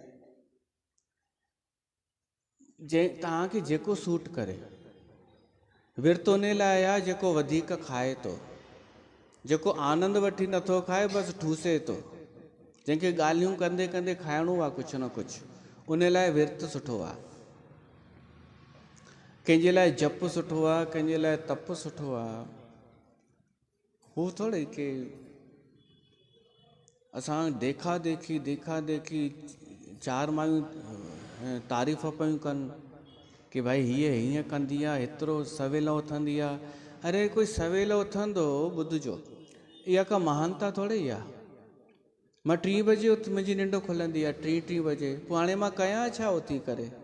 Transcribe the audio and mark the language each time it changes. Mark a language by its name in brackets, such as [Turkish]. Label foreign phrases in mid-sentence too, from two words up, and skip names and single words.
[Sindhi] तव्हांखे जेको सूट करे, विर्त उन लाइ आहे जेको वधीक खाए थो, जेको आनंद वठी नथो खाए, बसि ठूसे थो, जंहिंखे ॻाल्हियूं कंदे कंदे खाइणो आहे कुझु न कुझु, उन लाइ विर्त सुठो आहे। कंहिंजे लाइ जप सुठो आहे, कंहिंजे लाइ तप सुठो आहे। हू थोरे कि असां देखा देखी चार मायूं तारीफ़ पियूं कनि कि भाई हीअ हीअं कंदी आहे, एतिरो सवेल उथंदी आहे। अरे कोई सवेल उथंदो, ॿुधिजो, इहा का महानता थोरे ई आहे। मां 3 बजे मुंहिंजी निंड खुलंदी आहे, 3 बजे, पोइ हाणे मां कयां छा उथी करे?